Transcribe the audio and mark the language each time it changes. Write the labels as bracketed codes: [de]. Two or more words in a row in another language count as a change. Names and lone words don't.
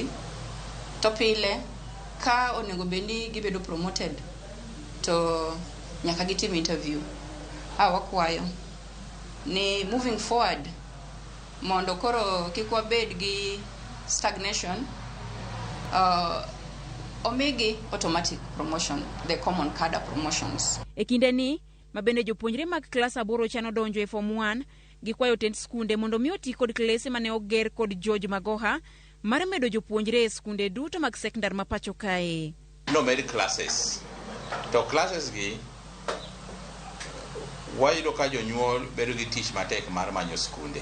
[luo] To pile ka onego beni gibedo promoted to nyaka gitim interview. Wakwayo ni [en] moving forward [luo] mondo koro kik wabed gi stagnation, omigi [en] automatic promotion, the common cadre promotions. [luo] E kindeni mabende jopuonjre mag klas 8 chano donjo e form 1 gikwayo tend skunde mondo mi oti kod klese mane oger kod George Magoha mar medo jopuonjre e skunde duto mag sekondar ma pacho kae. No med classes. To classes gi wayudo ka jonyuol bedo gi tich matek mar manyo skunde.